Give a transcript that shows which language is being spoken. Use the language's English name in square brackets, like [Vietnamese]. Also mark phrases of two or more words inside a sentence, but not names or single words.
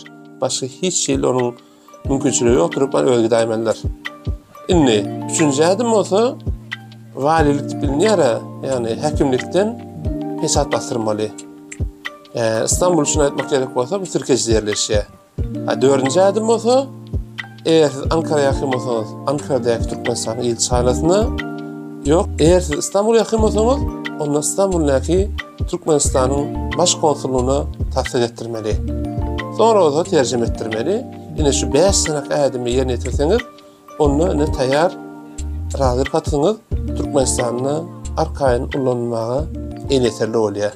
[Turkmen] Başga hiç şeýle onuň mümkinçiligi ýokdurup özü daýmalylar. Indi üçünji adym bolsa walilik bilinýär, ýani häkimlikden pesat bastyrmaly. İstanbul üçin aýtmak gerek bolsa, bu Türkiýede ýerleşýär. Dördüncü adym bolsa, eğer siz Ankara'ya ýakyn bolsaňyz, Ankara'daky Türkmenistan elçihanesyna, ýok, eğer siz İstanbul'a ýakyn bolsaňyz, onda İstanbul'daky Türkmenistanyň baş konsullugyna taksir etdirmeli. Sonra o da terjime etdirmeli. Ine şu 5 sanak adymy ýerine ýetirseňiz, onu ine taýýar radylyk hatyňyz Türkmenistanyň arkaýyn ullanmagy ýeterli bolýar.